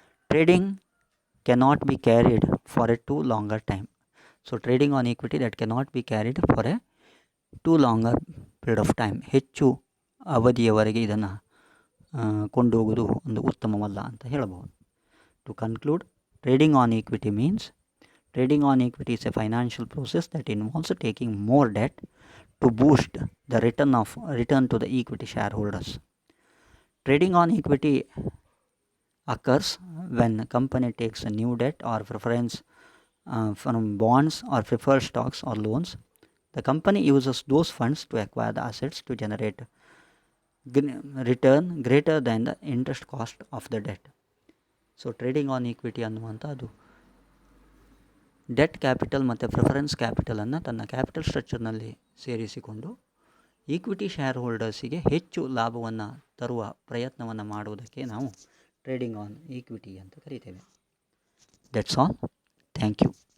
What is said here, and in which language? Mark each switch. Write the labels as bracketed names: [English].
[English] Trading cannot be carried for a too longer time. So trading on equity that cannot be carried for a too longer period of time. [Kannada] ಹೆಚ್ಚು ಅವಧಿಯವರೆಗೆ ಇದನ್ನು ಕೊಂಡೋಗುವುದು ಒಂದು ಉತ್ತಮವಲ್ಲ ಅಂತ ಹೇಳಬಹುದು. [English] To conclude, trading on equity means trading on equity is a financial process that involves taking more debt to boost the return to the equity shareholders. Trading on equity occurs when a company takes a new debt or preference from bonds or preferred stocks or loans. The company uses those funds to acquire the assets to generate return greater than the interest cost of the debt. [Kannada] So trading on equity ಅನ್ನುವಂಥದ್ದು debt capital ಮತ್ತು preference ಕ್ಯಾಪಿಟಲನ್ನು ತನ್ನ capital ಸ್ಟ್ರಕ್ಚರ್ನಲ್ಲಿ ಸೇರಿಸಿಕೊಂಡು equity share ಹೋಲ್ಡರ್ಸಿಗೆ ಹೆಚ್ಚು ಲಾಭವನ್ನು ತರುವ ಪ್ರಯತ್ನವನ್ನು ಮಾಡುವುದಕ್ಕೆ ನಾವು ಟ್ರೇಡಿಂಗ್ ಆನ್ ಈಕ್ವಿಟಿ ಅಂತ ಕರಿತೇವೆ. [English] That's all. Thank you.